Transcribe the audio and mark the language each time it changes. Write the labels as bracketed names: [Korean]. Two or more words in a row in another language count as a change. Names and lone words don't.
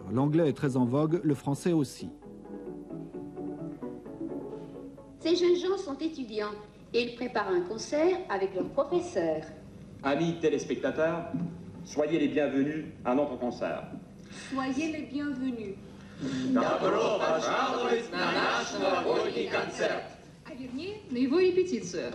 [French] L'anglais est très en vogue, le français aussi. Ces jeunes gens sont étudiants et ils préparent un concert avec leur professeur. Amis téléspectateurs, soyez les bienvenus à notre concert. Soyez les bienvenus. [Russian] Добро пожаловать на наш новогодний концерт. А вернее, на его репетицию.